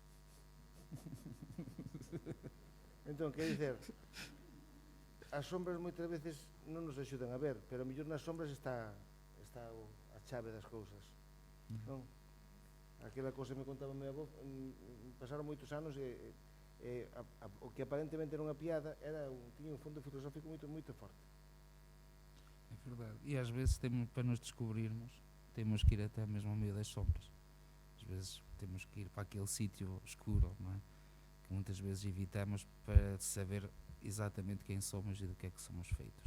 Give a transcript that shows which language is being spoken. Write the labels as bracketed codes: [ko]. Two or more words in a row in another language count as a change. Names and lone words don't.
[gl] Entón, [pt] quer dizer, [gl] as sombras moitas veces non nos axudan a ver, pero a mellor nas sombras está a chave das cousas, non? Aquela cousa me contaba o meu avó, pasaron moitos anos e o que aparentemente era unha piada tiña un fondo filosófico moito forte. É verdade. [pt] E às vezes para nos descobrirmos, temos que ir até mesmo ao meio das sombras. Às vezes temos que ir para aquele sítio escuro, não é? Que muitas vezes evitamos para saber exatamente quem somos e do que é que somos feitos.